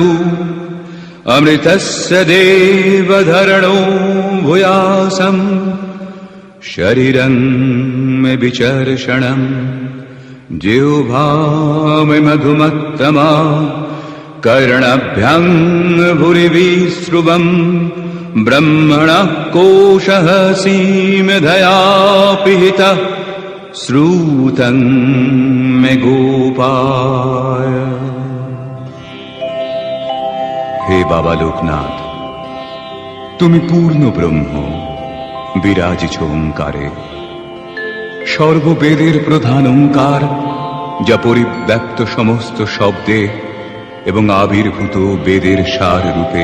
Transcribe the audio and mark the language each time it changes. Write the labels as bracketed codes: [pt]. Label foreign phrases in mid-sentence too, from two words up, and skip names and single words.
[sa] अमृतस्य देवधरणो भूयासम् शरीरं मे विचर्षणम् जिह्वा मे मधुमत्तमा कर्णभ्यां भुरिविश्रुवम् ब्रह्मणः कोशः सीमधया पिहितः श्रूतं मे गोपाय। [bn] हे बाबा लोकनाथ, তুমি পূর্ণ ব্রহ্ম, বিরাজিছ ওঙ্কারে। সর্ববেদের প্রধান ওঙ্কার, যা পরিব্যাপ্ত সমস্ত শব্দে এবং আবির্ভূত বেদের সার রূপে।